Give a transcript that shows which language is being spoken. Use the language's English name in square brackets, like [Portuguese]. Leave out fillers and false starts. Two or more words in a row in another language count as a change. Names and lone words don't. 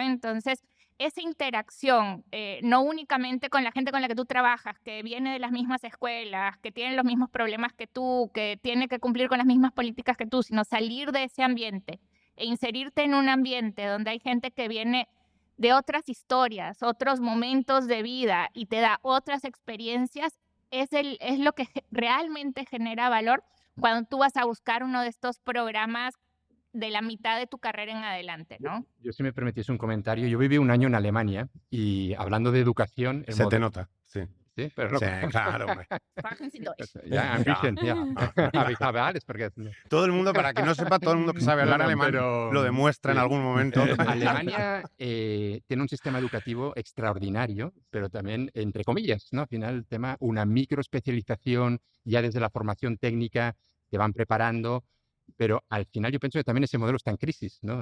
[Spanish] Entonces, esa interacción, no únicamente con la gente con la que tú trabajas, que viene de las mismas escuelas, que tiene los mismos problemas que tú, que tiene que cumplir con las mismas políticas que tú, sino salir de ese ambiente e inserirte en un ambiente donde hay gente que viene de otras historias, otros momentos de vida y te da otras experiencias, es lo que realmente genera valor cuando tú vas a buscar uno de estos programas de la mitad de tu carrera en adelante, ¿no? Yo, si me permitís un comentario, yo viví un año en Alemania y hablando de educación... Se te nota, sí. Sí, pero no. Sí, claro, hombre. Ya, [German] ein bisschen, ja. Aber ich habe alles vergessen. [Spanish] Todo el mundo, para que no sepa, todo el mundo que sabe hablar No, no, alemán pero- lo demuestra en sí. algún momento. Alemania tiene un sistema educativo extraordinario, pero también, entre comillas, ¿no? Al final, el tema, una microespecialización, ya desde la formación técnica, te van preparando, pero al final yo pienso que también ese modelo está en crisis, ¿no?